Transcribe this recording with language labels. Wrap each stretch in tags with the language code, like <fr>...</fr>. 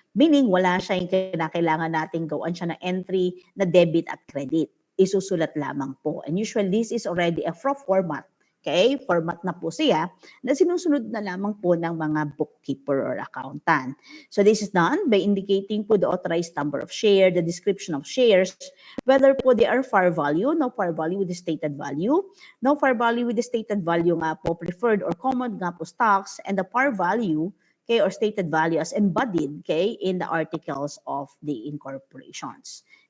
<tl>Meaning wala siya yung kailangan natin gawin siya ng entry na debit at credit. Isusulat lamang po.</tl> <en>And usually this is already a format.</en> <tl>Format na po siya na sinusunod na lamang po ng mga bookkeeper or accountant.</tl> <en>So this is done by indicating po the authorized number of share, the description of shares, whether po they are fair value, no fair value with the stated value, no fair value with the stated value nga po, preferred or common nga po stocks, and the fair value, or stated value as embodied, in the articles of the incorporations.</en>